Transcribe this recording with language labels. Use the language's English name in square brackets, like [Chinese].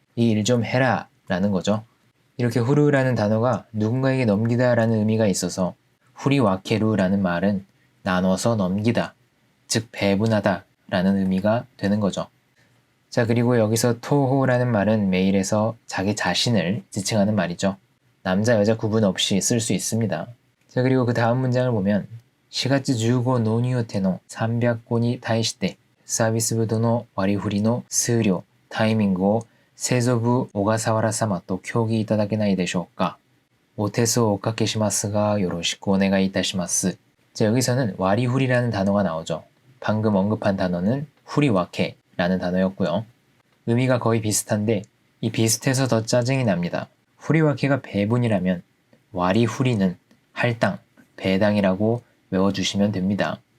[Korean] 이 일 좀 해라 라는 거죠. 이렇게 후루라는 단어가 누군가에게 넘기다 라는 의미가 있어서 후리와케루 라는 말은 나눠서 넘기다, 즉 배분하다 라는 의미가 되는 거죠. 자, 그리고 여기서 토호라는 말은 메일에서 자기 자신을 지칭하는 말이죠. 남자 여자 구분 없이 쓸 수 있습니다. 자, 그리고 그 다음 문장을 보면 [Japanese] 4月15納入予定の300個に対してサービス部との割り振りの数量、タイミングを製造部小笠原様と協議いただけないでしょうか。お手数をおかけしますがよろしくお願いいたします. [Korean] 자, 여기서는 와리후리라는 단어가 나오죠. 방금 언급한 단어는 후리와케라는 단어였고요. 의미가 거의 비슷한데 이 비슷해서 더 짜증이 납니다. 후리와케가 배분이라면 와리후리는 할당, 배당이라고 외워주시면 됩니다.